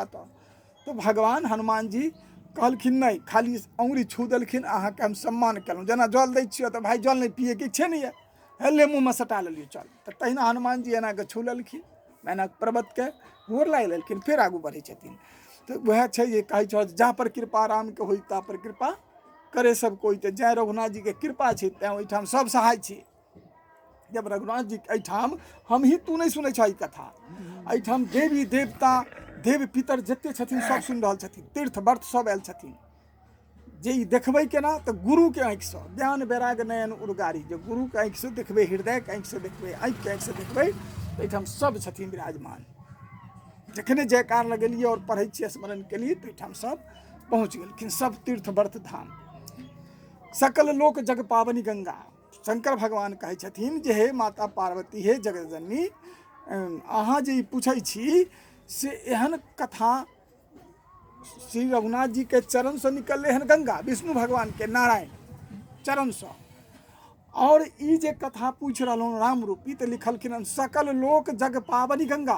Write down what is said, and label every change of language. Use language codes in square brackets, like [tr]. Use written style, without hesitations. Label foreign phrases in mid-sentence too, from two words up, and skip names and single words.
[mai] तो भगवान हनुमान जी कहलखिन नहीं, खाली अंगुरी छू देलखिन, अहाँके हम सम्मान केलहुँ। जेना जल दै छियै तऽ भाई जल नहीं पिएके इच्छे नहीं है, हेले मुँहमे सटा लेलियै चल। तऽ तहिना हनुमान जी एना कऽ छू लेलखिन मैनाक पर्वत के, गोर लागि लेलखिन, फेर आगू बढ़ै छथिन। तऽ वएह छै जे कहै छौ [awa] जा पर कृपा राम के होई ता पर कृपा करे सब कोई। [mai] तऽ जय रघुनाथ जी के कृपा छै तैं ओहिठाम सब सहाय छी। जब रघुनाथ जी एहिठाम हम ही तू नहीं सुनै छह ई कथा, एहिठाम देवी देवता देव पितर जते छथिन सब सुनि रहल छथिन, तीर्थ व्रत सब आयल छथिन। जे ई देखबै केना तऽ गुरु के आँखि से, [awa] ज्ञान वैराग नयन उर्गारी, [mai] जे गुरु के आँखि से देखबै, हृदय के आँखि से देखबै, आँखि के आँखि से देखबै, तऽ एहिठाम सब छथिन विराजमान। जखने जयकार लगेलिए और पढ़ै छियै, स्मरण केलिए, तो एहिठाम सब पहुँच गेलखिन, सब तीर्थ व्रत धाम। [awa] सकल लोक जग पावनी गंगा, [mai] शंकर भगवान कहै छथिन जे हे माता पार्वती, हे जगतजननी, अहाँ जे ई पूछै छी से एहन कथा श्री रघुनाथ जी के चरण से निकलले हन गंगा, विष्णु भगवान के नारायण चरण से। और ई जे कथा पूछ रहलहुँ राम रूपी, तऽ लिखलखिन हन [awa] सकल लोक जग पावनी गंगा।